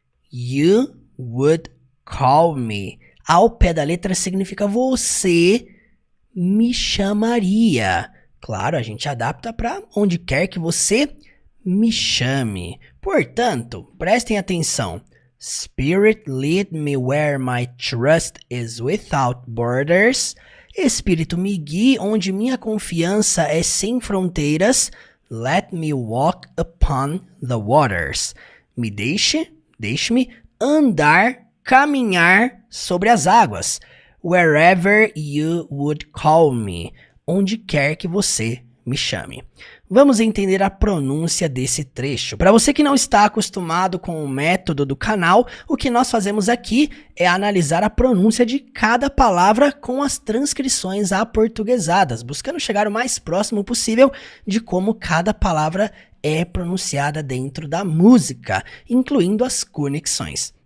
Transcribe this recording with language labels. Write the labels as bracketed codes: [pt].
[en] You would call me. [pt] Ao pé da letra significa você me chamaria. Claro, a gente adapta para onde quer que você me chame. Portanto, prestem atenção. [en] Spirit, lead me where my trust is without borders. [pt] Espírito, me guie onde minha confiança é sem fronteiras. [en] Let me walk upon the waters. [pt] Me deixe-me andar, caminhar sobre as águas. [en] Wherever you would call me. [pt] Onde quer que você me chame. Vamos entender a pronúncia desse trecho. Para você que não está acostumado com o método do canal, o que nós fazemos aqui é analisar a pronúncia de cada palavra com as transcrições aportuguesadas, buscando chegar o mais próximo possível de como cada palavra é pronunciada dentro da música, incluindo as conexões.